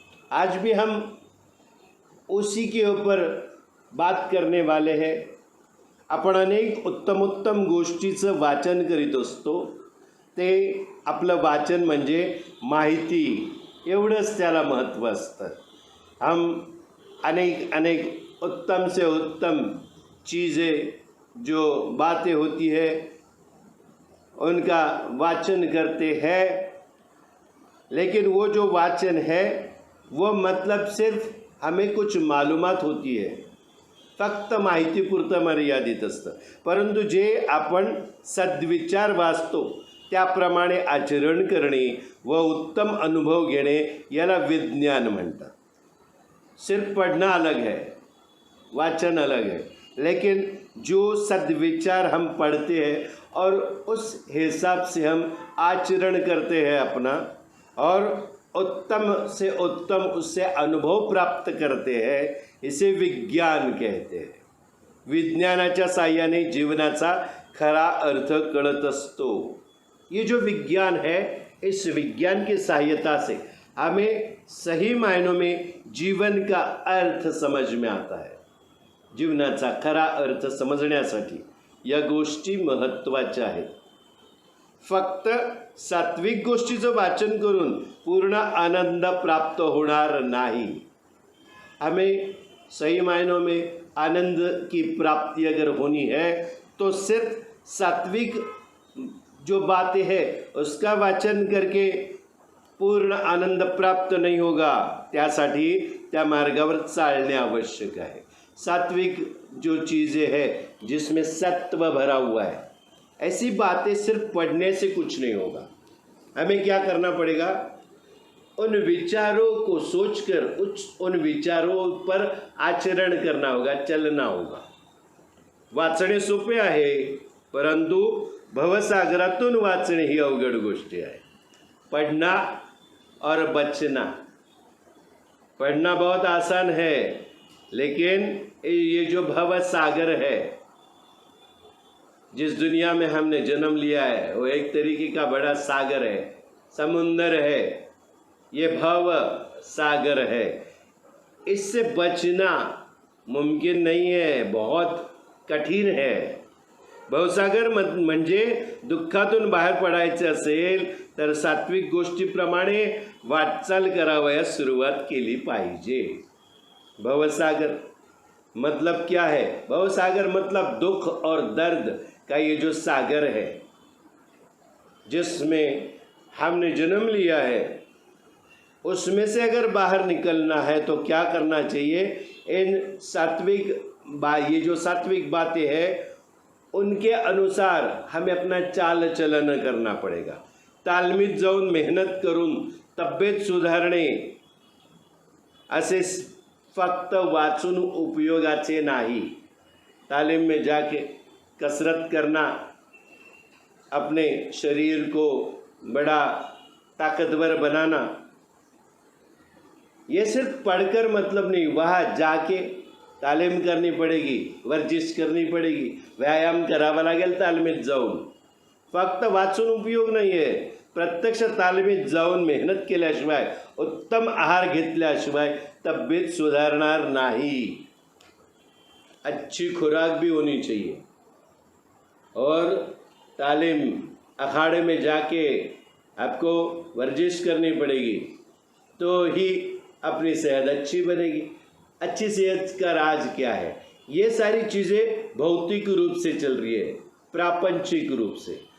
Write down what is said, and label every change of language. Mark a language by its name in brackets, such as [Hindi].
[Hindi] आज भी हम उसी के ऊपर बात करने वाले हैं। [Marathi] आपण अनेक उत्तम गोष्टीचं वाचन करीत असतो। ते आपलं वाचन म्हणजे माहिती, एवढंच त्याला महत्त्व असतं। [Hindi] हम अनेक उत्तम से उत्तम चीज़ें जो बातें होती है उनका वाचन करते हैं, लेकिन वो जो वाचन है वो मतलब सिर्फ हमें कुछ मालूमात होती है, [Marathi] फक्त माहितीपुरतं मर्यादित असतं। परंतु जे आपण सद्विचार वाचतो त्याप्रमाणे आचरण करणे व उत्तम अनुभव घेणे याला विज्ञान म्हणतात। [Hindi] सिर्फ पढ़ना अलग है, वाचन अलग है, लेकिन जो सद्विचार हम पढ़ते हैं और उस हिसाब से हम आचरण करते हैं अपना, और उत्तम से उत्तम उससे अनुभव प्राप्त करते हैं, इसे विज्ञान कहते हैं। [Marathi] विज्ञानाच्या साहाय्याने जीवनाचा खरा अर्थ कळत असतो। [Hindi] ये जो विज्ञान है, इस विज्ञान की सहायता से हमें सही मायनों में जीवन का अर्थ समझ में आता है। [Marathi] जीवनाचा खरा अर्थ समजण्यासाठी या गोष्टी महत्त्वाच्या आहेत। फक्त सात्विक गोष्टीचं वाचन करून पूर्ण आनंद प्राप्त होणार नहीं। [Hindi] हमें सही मायनों में आनंद की प्राप्ति अगर होनी है तो सिर्फ सात्विक जो बातें हैं उसका वाचन करके पूर्ण आनंद प्राप्त नहीं होगा। [Marathi] त्यासाठी त्या मार्गावर चालणे आवश्यक है। [Hindi] सात्विक जो चीज़ें हैं जिसमें सत्व भरा हुआ है, ऐसी बातें सिर्फ पढ़ने से कुछ नहीं होगा। हमें क्या करना पड़ेगा? उन विचारों को सोचकर उन विचारों पर आचरण करना होगा, चलना होगा। [Marathi] वाचणे सोपे आहे, परंतु भवसागरातून वाचणे ही अवघड गोष्ट आहे. [Hindi] पढ़ना और बचना, पढ़ना बहुत आसान है, लेकिन ये जो भव सागर है, जिस दुनिया में हमने जन्म लिया है, वो एक तरीके का बड़ा सागर है, समुंदर है, ये भव सागर है. इससे बचना मुमकिन नहीं है, बहुत कठीण है. [Marathi] भवसागर म्हणजे दुःखातून बाहेर पडायचे असेल तर सात्विक गोष्टीप्रमाणे वाटचाल करावयास सुरुवात केली पाहिजे. [Hindi] भवसागर मतलब क्या है? भवसागर मतलब दुख और दर्द का ये जो सागर है, जिसमें हमने जन्म लिया है, उसमें से अगर बाहर निकलना है तो क्या करना चाहिए? इन ये जो सात्विक बातें हैं उनके अनुसार हमें अपना चाल चलन करना पडेगा. [Marathi] तालमीत जाऊन मेहनत करून तब्येत सुधारणे असे फक्त वाचून उपयोगाचे नाही. [Hindi] तालीम में जाके कसरत करना, अपने शरीर को बड़ा ताकतवर बनाना, ये सिर्फ पढ़कर मतलब नहीं, वहाँ जाके तालीम करनी पडेगी, वर्जिश करनी पडेगी, [Marathi] व्यायाम करावा लागेल तालमीत जाऊन. फक्त वाचून उपयोग नाही आहे. प्रत्यक्ष तालमीत जाऊन मेहनत केल्याशिवाय, उत्तम आहार घेतल्याशिवाय तब्येत सुधारणार नाही. [Hindi] अच्छी खुराक भी होनी चाहिए और तालीम अखाड़े में जाके आपको वर्जिश करनी पड़ेगी, तो ही अपनी सेहत अच्छी बनेगी. अच्छी सेहत का राज क्या है? ये सारी चीज़ें भौतिक रूप से चल रही है, प्रापंचिक रूप से.